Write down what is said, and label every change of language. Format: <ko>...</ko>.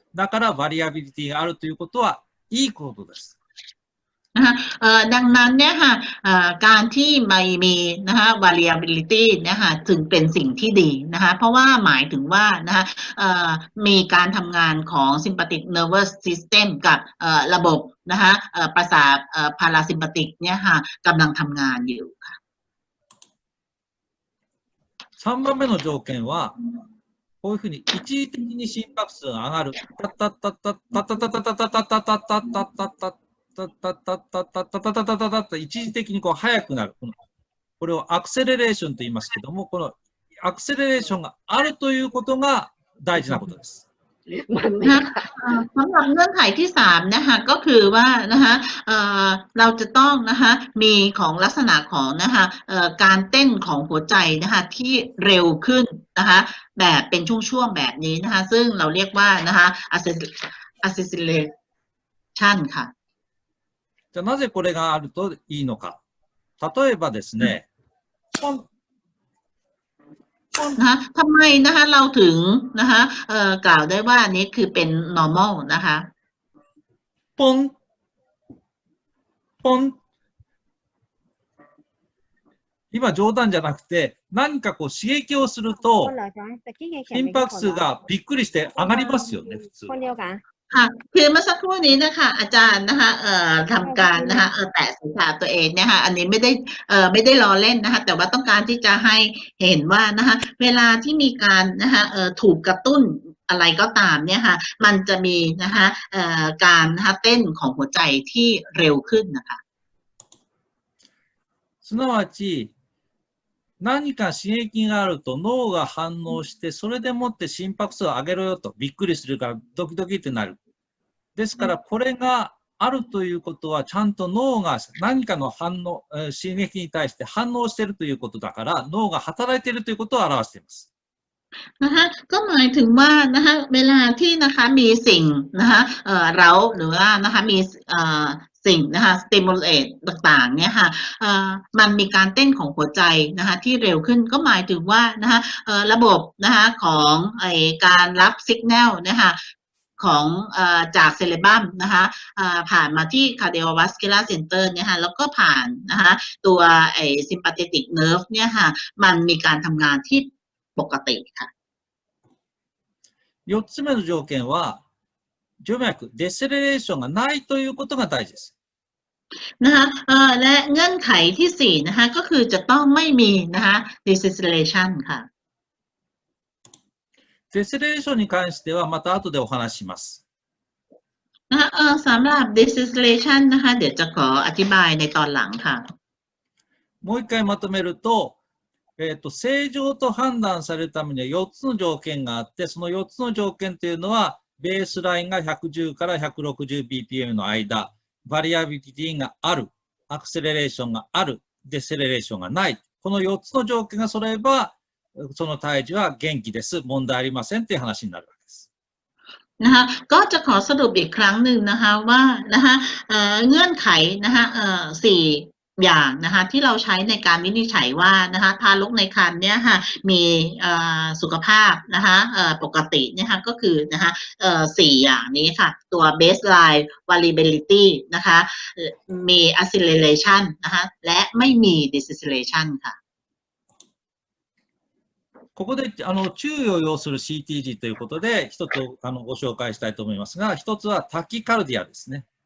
<ja>だからバリアビリティがあるということはいいことです。</ja> <th>นะคะดังนั้นเนี่ยค่ะการที่ไม่มีนะคะ variability นะคะถึงเป็นสิ่งที่ดีนะคะเพราะว่าหมายถึงว่านะคะมีการทำงานของ sympathetic nervous system กับระบบนะคะประสาทparasympathetic เนี่ยค่ะกำลังทำงานอยู่ค่ะ</th> <ja>3番目の条件はこういうふうに一時的に心拍数が上がる。タッタッタッタッタッタッタッタッタッタッタッタッタッタッタッタッタッタッタッタッタッタッタッタッタッタッタッタッタッ一時的に速くなる。これをアクセレレーションと言いますけども、このアクセレレーションがあるということが大事なことです。</ja> <th>สำหรับเงื่อนไขที่3นะคะก็คือว่านะคะเราจะต้องนะคะมีของลักษณะของนะคะการเต้นของหัวใจนะคะที่เร็วขึ้นนะคะแบบเป็นช่วงๆแบบนี้นะคะซึ่งเราเรียกว่านะคะ acceleration ค่ะ</th> <ja>じゃあなぜこれがあるといいのか。例えばですね、</ja> <th>นะคะทำไมนะคะเราถึงนะคะกล่าวได้ว่านี้คือเป็น normal นะคะ</th> <ja>ポン、ポン。今冗談じゃなくて、何かこう刺激をすると、心拍数がびっくりして上がりますよね、普通。</ja> <th>ค่ะคือเมื่อสักครู่นี้นะคะอาจารย์นะคะทำการนะคะแตะศีรษะตัวเองนะคะอันนี้ไม่ได้ล้อเล่นนะคะแต่ว่าต้องการที่จะให้เห็นว่านะคะเวลาที่มีการนะคะถูกกระตุ้นอะไรก็ตามเนี่ยค่ะมันจะมีนะคะการนะคะเต้นของหัวใจที่เร็วขึ้นนะคะ</th> <ja>すなわち何か刺激があると脳が反応して、それでもって心拍数を上げろよと、びっくりするからドキドキってなる。ですから、これがあるということは、ちゃんと脳が何かの反応、刺激に対して反応しているということだから、脳が働いているということを表しています。</ja> <th>นะคะก็หมายถึงว่านะคะเวลาที่นะคะมีสิ่งนะคะเราหรือว่านะคะมีสิ่งนะคะสติมูลเลตต่างๆเนี่ยค่ะ มันมีการเต้นของหัวใจนะคะที่เร็วขึ้นก็หมายถึงว่านะคะระบบนะคะของการรับสัญญาณนะคะของจากเซเลบัมนะคะผ่านมาที่ cardiovascular center เนี่ยค่ะแล้วก็ผ่านนะคะตัวsympathetic nerve เนี่ยค่ะมันมีการทำงานที่ปกติค่ะ</th> <ja>4つ目の条件は、静脈、デセレレーションがないということが大事です。</ja> <th>นะคะและเงื่อนไขที่4นะคะก็คือจะต้องไม่มีนะคะ deceleration ค่ะ</th> <ja>デセレレーションに関してはまた後でお話しします。</ja> <th>นะคะสำหรับ deceleration นะคะเดี๋ยวจะขออธิบายในตอนหลังค่ะ</th> <ja>もう一回まとめると、正常と判断されるためには4つの条件があって、その4つの条件というのは、ベースラインが110から 160bpm の間、バリアビリティがある、アクセレレーションがある、デセレレーションがない。この4つの条件が揃えば、その胎児は元気です、問題ありませんという話になるわけです。</ja> <th>นะคะก็จะขอสรุปอีกครั้งหนึ่งนะคะว่านะคะเงื่อนไขนะคะ4อย่างนะคะที่เราใช้ในการวินิจฉัยว่านะคะทารกในครรภ์เนี่ยค่ะมีสุขภาพนะคะปกติเนี่ยค่ะก็คือนะคะ4อย่างนี้ค่ะตัว baseline variability นะคะมี acceleration นะคะและไม่มี deceleration ค่ะ</th> <ja>ここで注意を要する CTG ということで、一つご紹介したいと思いますが、一つはタキカルディアですね。</ja>